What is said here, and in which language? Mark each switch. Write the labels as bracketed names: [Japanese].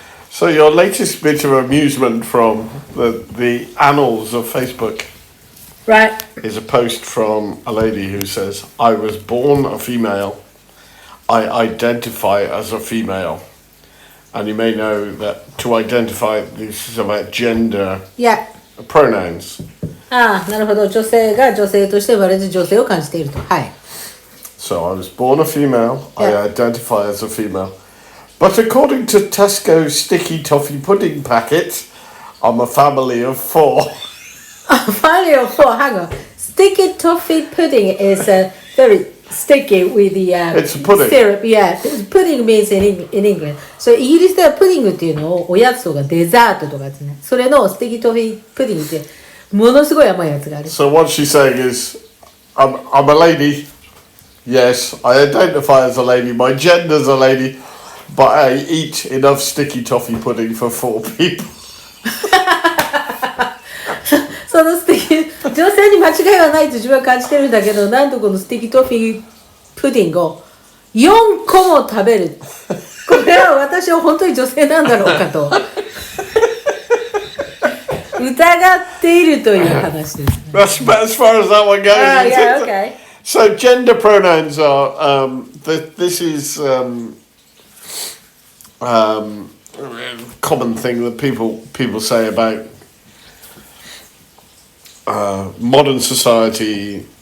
[English] So your latest bit of amusement from the annals of Facebook Right. is a post from a lady who says, I was born a female. I identify as a female. And you may know that to identify, this is about gender Yeah. pronouns. [Japanese] ああ、なるほど。女性が女性として生まれて女性を感じていると。はい。 [English] So I was born a female. Yeah. I identify as a female. But according to Tesco sticky toffee pudding packets, I'm a family of 4. Family of 4. Hang on. Sticky toffee pudding is very sticky with the It's a pudding. syrup. Yeah. Pudding means in England. [Japanese] So イギリスではプディングっていうのをおやつとかデザートとかですね。それのスティキトフィープディングってものすごい甘いやつがある。 [English] So what she's saying is, I'm a lady. Yes, I identify as a lady. My gender's a lady. But I eat enough sticky toffee pudding for 4 people. [Japanese] そのスティキ、女性に間違いはないと自分は感じてるんだけど、なんとこのスティキトフィープディングを4個も食べる。これは私は本当に女性なんだろうかと疑っているという話ですね。 [English] That's as far as that one goes. Yeah, okay. So gender pronouns are, this is common thing that people say about modern society.